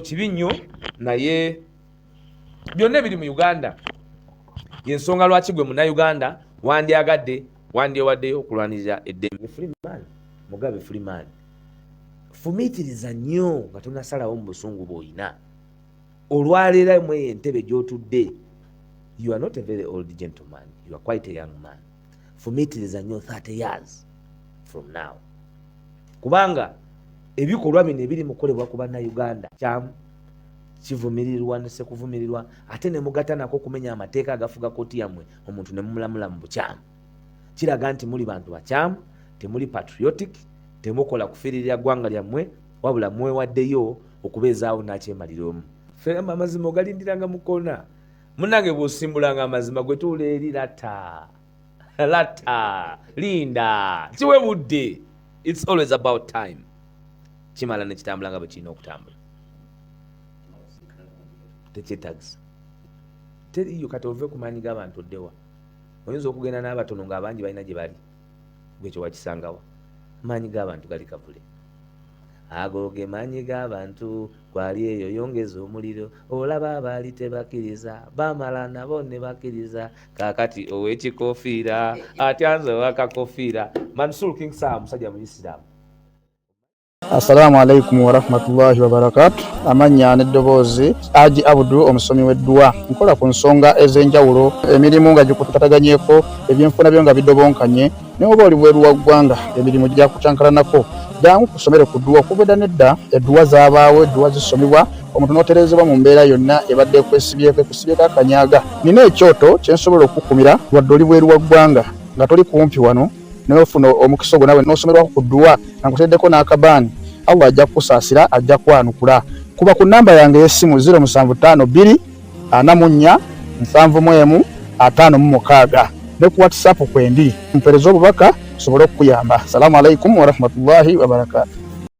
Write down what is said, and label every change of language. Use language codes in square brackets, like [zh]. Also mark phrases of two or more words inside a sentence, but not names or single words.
[lg] kibi nnyo naye byonna ebiri mu Uganda yensonga lwaki gwe munnauganda wandyewaddeyo okulwanirira eddembe Freeman Mugabe Freeman fumiitiriza nnyo nga tonasalawo mu busungu bw'olina olwaleera mu entebe gy'otudde [en] you are not a very old gentleman you are quite a young man [lg] fumiitiriza nnyo [en] 30 years from now [lg] kubanga ebikolwa bino ebiri mukolebwa ku bannayuganda kyamu kivumirirwa ne sekuvumirirwa ate ne mugata nako okumenya amateeka agafuga kooti yammwe omuntu ne mumulamula mu bukyamu kiraga nti muli bantu bakyamu temuli patriotic temukola kufiirira ggwanga lyammwe wabula mwewaddeyo okubeezaawo n'akyemalira omu ffe amazima ogalindiranga mu koona munnange bw'osimbulanga amazima gwe tuula eri lata linda kiwe budde [en] it's always about time [lg] kimala ne kitambula nga bwe kirina okutambula tekyetagisa teriyo kati ove ku maanyi g'abantu oddewa oyinza okugenda n'abatono ng'abangi balina gye bali gwekyo wakisangawa maanyi g'abantu gali kavule ago ge maanyi g'abantu kwali eyo yongeza omuliro olaba abaali tebakkiriza bamala nabo ne bakkiriza kaakati ow'ekikofiira atyanze ow'akakofiira Mansur King Sam musajja mu Islam. [ar] السلام عليكم ورحمة الله وبركاته. [lg] Amanya n'eddoboozi Haji Abdu omusomi w'edduwa nkola ku nsonga ez'enjawulo emirimu nga gikutataganyeko ebyenfuna byo nga bidobonkanye ne oba oli bweru wa ggwanga emirimu gya kucankalanako jangu kusomere ku dduwa kubeda nedda edduwa zaabaawo edduwa zisomebwa omuntu n'oterezebwa mu mbeera yonna ebadde kwesibyeko ekusibyeko akanyaaga nina ekyoto kyensobola okukumira wadde oli bweru wa ggwanga nga toli kumpi wano n'ofuna omukisa ogwo nawe n'osomerwako ku dduwa nga nkuteddeko n'akabaani Allah ajja kusaasira ajja kwanukula kuba ku namba yange y'essimu 0752 44 71 56 ne ku WhatsApp kwendi mpereza obubaka sobole okuyamba. [ar] السلام عليكم ورحمة الله وبركاته.